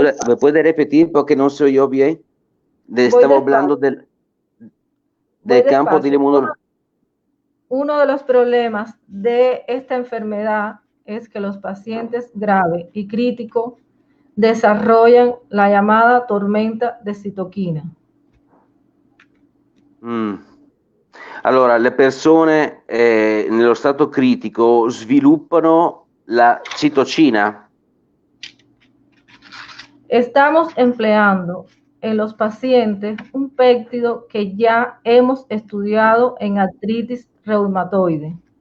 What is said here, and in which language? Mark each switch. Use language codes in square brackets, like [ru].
[es] ¿Me puede repetir porque no soy yo bien? Estamos hablando del campo de la inmunología. Uno de los problemas de esta enfermedad es que los pacientes graves y críticos desarrollan la llamada tormenta de citoquina. [it] Allora, le persone nello stato critico sviluppano la citocina. [es] Estamos empleando en los pacientes un péptido que ya hemos estudiado en artritis reumatoide.